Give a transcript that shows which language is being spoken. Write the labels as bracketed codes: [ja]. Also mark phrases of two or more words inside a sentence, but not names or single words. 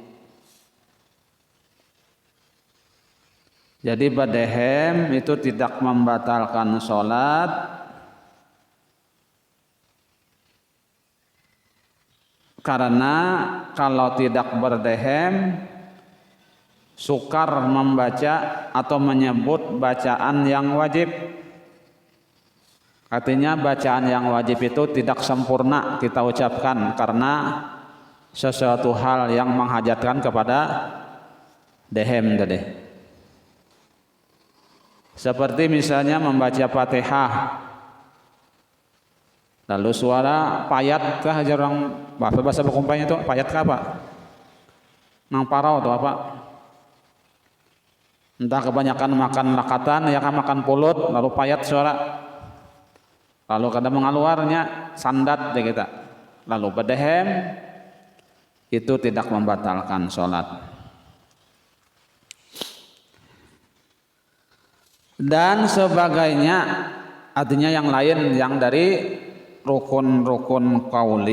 [id] Jadi berdehem itu tidak membatalkan sholat, karena kalau tidak berdehem sukar membaca atau menyebut bacaan yang wajib. Artinya bacaan yang wajib itu tidak sempurna kita ucapkan karena sesuatu hal yang menghajatkan kepada dehem tadi. Seperti misalnya membaca Fatihah, lalu suara payat kah aja orang bahasa berkumpanya itu payat kah apa? [bjn] Nang parau atau apa? Entah kebanyakan makan lakatan ya kan, makan pulut lalu payat suara. Lalu kadang mengaluarnya sandat deh kita. [id] Lalu berdehem itu tidak membatalkan sholat. Dan sebagainya, artinya yang lain yang dari rukun-rukun qauli.